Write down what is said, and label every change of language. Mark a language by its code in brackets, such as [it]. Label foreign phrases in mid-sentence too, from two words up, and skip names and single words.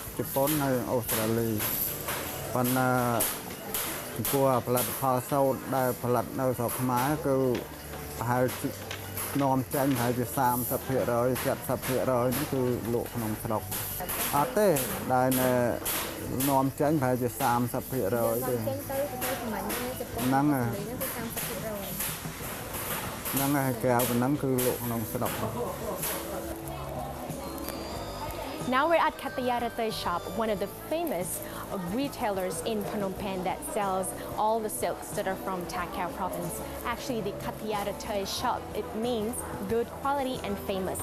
[km] ជប៉ុនហើយអូស្ត្រាលីប៉ុន្តែចំពោះផលិតផលសូត្រដែលផលិតនៅស្រុកខ្មែរគឺប្រហែលនាំចេញប្រហែលជា 30% 70% នេះគឺលក់ក្នុងស្រុកអត់ទេដែលនាំចេញប្រហែលជា 30% ទេហ្នឹងហើយក្រៅពីហ្នឹងគឺលក់ក្នុងស្រុក [en] Now we're at Kattayara Thai shop, one of the famous retailers in Phnom Penh that sells all the silks that are from Ta Khao province. Actually, the Kattayara Thai shop, it means good quality and famous.